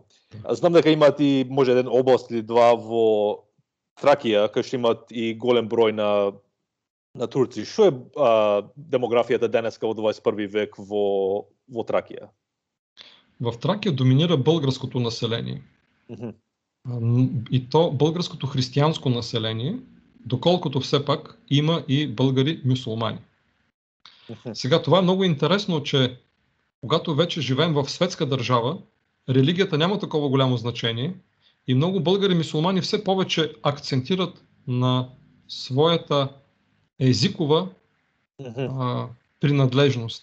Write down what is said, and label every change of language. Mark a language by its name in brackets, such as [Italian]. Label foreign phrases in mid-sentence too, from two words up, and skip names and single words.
[Macedonian] Знам дека имат и може еден област или два во Тракија, кај што имат и голем број на турци. Што е демографијата денеска во 21 век во Тракија? [Bulgarian] В Тракија доминира българското население. И то българското християнско население, доколкото все пак има и българи мюсюлмани. Сега това е много интересно, че когато вече живеем в светска държава, религията няма такова голямо значение и много българи мюсюлмани все повече акцентират на своята езикова принадлежност.